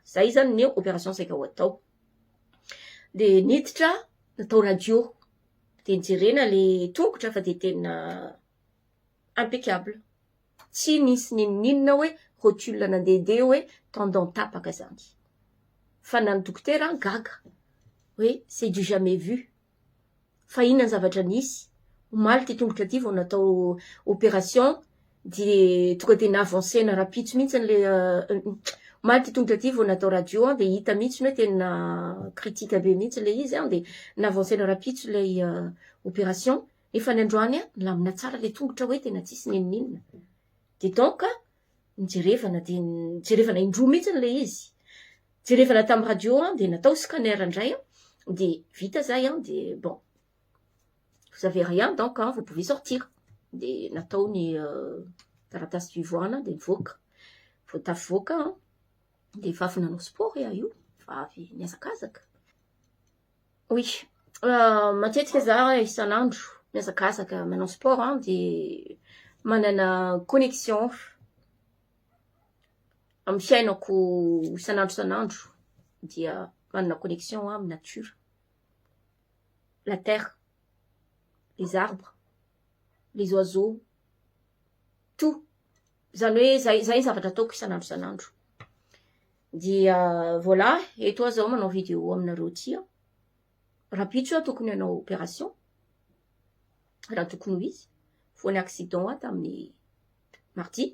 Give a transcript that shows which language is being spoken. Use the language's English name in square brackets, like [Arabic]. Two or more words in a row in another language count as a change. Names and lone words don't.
[Malagasy] Zay zany ny opération saika ho atao. De niditra natao radio de nijerena le tongotra fa de tena impeccable. Tsy nisy ninona hoe rotule nandehandeha hoe tendon tapaka zany. Fa nany dokotera gaga hoe [French] c'est du jamais vu. [Malagasy] Fa inona ny zavatra nisy? Omaly ty tongotra ty vao natao opération de tonga de naavancena rapide mihitsy le omaly ty tongotra ty vao natao radio de hita mihitsy hoe tena critique be mihitsy le izy de naavancena rapide lay opération. Efa ny androany lamina tsara le tongotra hoe tena tsisy ninona. De donc jerevana indroa mihitsy le izy. Jerevana tamin'ny radio de natao scanner indray de vita zay de bon. [French] Vous avez rien donc vous pouvez sortir. [Malagasy] De natao ny taratasy fivoahana de nivoaka. Vao tafavoaka de efa avy nanao sport io. Fa avy niazakazaka. Oui. Matetika za isan'andro miazakazaka manao sport de manana connexion amin'ny fiainako isan'andro dia manana connexion amin'ny [French] nature, la terre, les arbres, les oiseaux, tout. [Malagasy] Zany hoe zay zavatra ataoko isan'andro. Dia voilà, eto zao manao vidéo aminareo ty. Rapiditra tokony hanao opération. Raha tokony ho izy. Fo ny accident tamin'ny mardi.